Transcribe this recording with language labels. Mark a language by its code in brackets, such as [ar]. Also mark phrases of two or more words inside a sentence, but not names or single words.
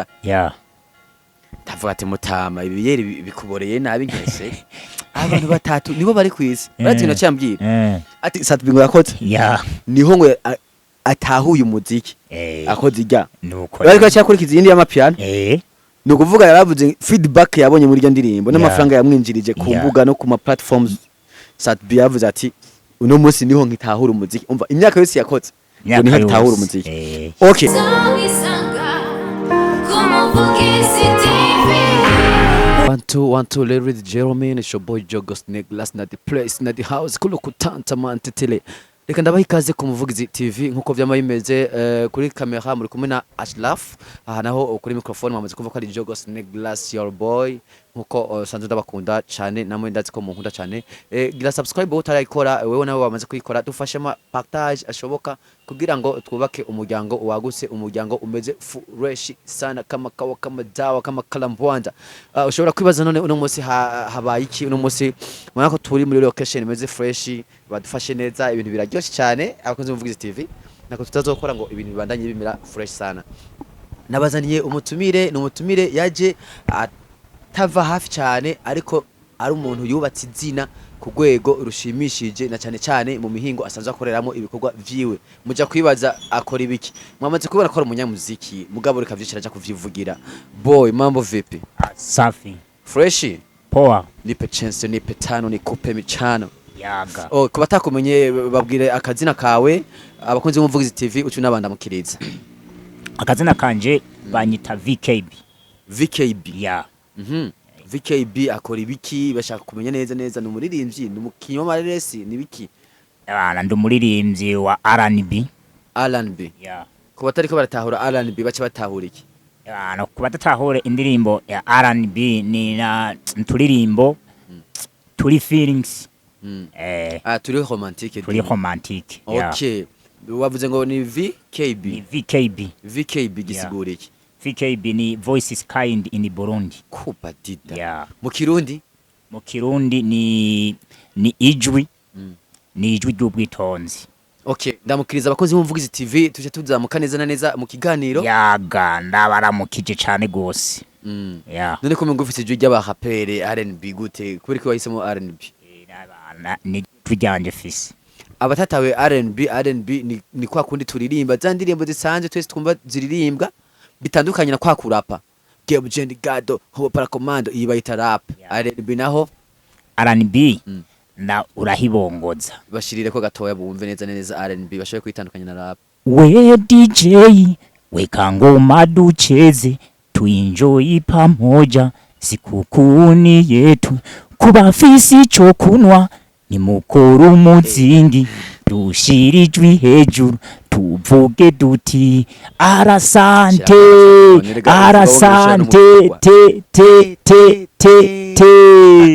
[rn] ndavuga ati mutama ibiyeri bikuboreye nabi nkese abantu batatu nibo bari kwisi barati nacambwira ati Satbingo yakoze niho ngo atahuye umuziki akoze ijya bari ko cyakurikiza iyindi y'amapiano no kuvuga yaravuze feedback yabonye muri ryo ndirimbo n'amafaranga yamwinjirije ku mbuga no ku ma platforms Satbi yavuze ati uno munsi niho nkitahura umuziki umva imyaka yose yakoze ngo niho nkitahura umuziki okay [en] One two ladies Jeremy and your boy Jogo Snake last night the place na the house [rn] kulo kutanta mantetele reka ndabaha ikaze ku Muvugizi TV nkuko vyamayimeze kuri kamera muri kumwe na Ashraf aha naho kuri microphone mwamaze kuvuga ko ari Jogo Snake glass [en] your boy [rn] nkuko sanze ndabakunda cyane namwe ndazi ko munkunda cyane gira subscribe utarayikora wewe nawe wamaze kuyikora dufashe ma partage ashoboka kugira ngo twubake umuryango waguse umuryango umeze [sw] fresh sana kama kawa kama dawa kama kalambwanda [rn] ushobora kwibaza none uno munsi habaye iki uno munsi mwana ko turi muri location imeze fresh badufashe neza ibintu biraryoshye cyane abakunze Muvugizi TV nako tutazokora ngo ibintu bibandanye bimira [sw] fresh sana [rn] nabazaniye umutumire yaje atava hafi cyane ariko ari umuntu yubatse izina ku rwego rushimishije na cyane mu mihingo asanzwe akoreramo ibikorwa vyiwe muja kwibaza akora ibiki mwamaze kubona ko ari umunyamuziki mugabo reka vyishira aja kuvyivugira boy [sw] mambo vipi safi fresh poa nipe chance nipe tano nikupe michano [rn] yaga kuba takumenye babwire akazina kawe abakunzi b'Umuvugizi TV ucu nabanda mukiriza akazina kanje banyita VKB VKB akora ibiki bashaka kumenya neza ni umuririmbyi ni umukinyo mareresi ni biki ndi umuririmbyi wa R&B kuba tariko baratahura R&B bace batahura iki no kuba tatahura indirimbo ya R&B ni na turirimbo turi feelings turi romantique turi romantique. Okay, wavuze ngo ni Ni VKB. VKB. VKB gisigura iki? VKB ni [en] voices kind in Burundi. [rn] Kuba dida. Yeah. Mu Kirundi? Mu Kirundi ni ijwi. Ni ijwi ry'ubwitonzi. Okay, ndamukiriza abakozi b'Umuvugizi TV tuje tuzamuka neza na neza mu kiganiro. Yaga ndabaramukije cyane gose. Yeah. None ko mungufise ijwi ry'abahapere R&B gute? Kubera ko wahisemo R&B? Ni tujyanje fisi. Abatatawe R&B ni kwa kundi turirimba za ndirimbo zisanzwe twese twumva ziririmbwa bitandukanye na kwa kurapa. Game Jendi Gado, Hobo Para Commando iyi bayita rap. R&B naho R&B na urahibongoza. Bashirire ko gatoya bumve neza neza R&B bashoboye kwitandukanya na rap. We DJ [sw] weka ngoma ducheze tuenjoy pamoja sikukuni yetu [rn] kubafisi cyo kunwa ni mukuru muzingi dushirijwe hejuru tuvuge duti arasante te